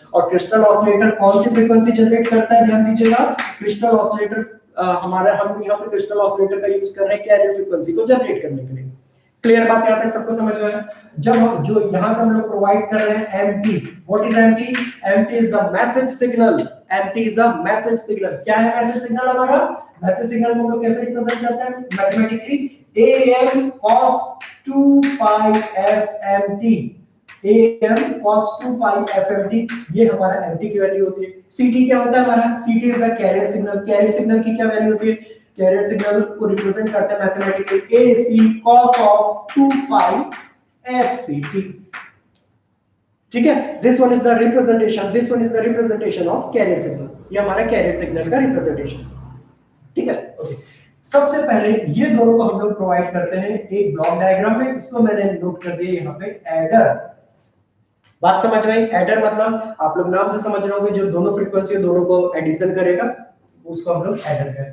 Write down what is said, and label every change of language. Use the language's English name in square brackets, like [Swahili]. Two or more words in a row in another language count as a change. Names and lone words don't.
[Hindi] और [English] crystal oscillator [Hindi] कौन सी फ्रीक्वेंसी जनरेट करता है? ध्यान दीजिएगा, [English] crystal oscillator [Hindi] हम यहाँ पे [English] crystal oscillator [Hindi] का यूज कर रहे हैं [English] carrier frequency [Hindi] को जनरेट करने के लिए। क्लियर बात यहाँ तक सबको समझ में आया? जब हम जो यहाँ से हम लोग प्रोवाइड कर रहे हैं एमटी, [English] what is MT? MT is the message signal. MT is a message signal. [Hindi] क्या है [English] message signal [Hindi] हमारा? [English] message signal [Hindi] को हम लोग कैसे रिप्रेजेंट करते हैं मैथमेटिकली? [English] am cos 2 pi f mt। am cos 2 pi fmt, [Hindi] ये हमारा mt की वैल्यू होती है। ct क्या होता है हमारा, [English] ct is the carrier signal. carrier signal [Hindi] की क्या वैल्यू होती है, [English] carrier signal [Hindi] को रिप्रेजेंट करते हैं मैथमेटिकली [English] ac cos of 2 pi fct. [Hindi] ठीक है, [English] this one is the representation, this one is the representation of carrier signal, [Hindi] ये हमारा [English] carrier signal [Hindi] का रिप्रेजेंटेशन। ठीक है, ओके। सबसे पहले ये दोनों को हम लोग प्रोवाइड करते हैं एक [English] block diagram [Hindi] में, इसको मैंने नोट कर दिया यहाँ पे एडर। बात समझ में आई? एडर मतलब आप लोग नाम से समझ रहे होंगे, जो दोनों फ्रीक्वेंसी दोनों को एडिशन करेगा उसको हम लोग एडर करें।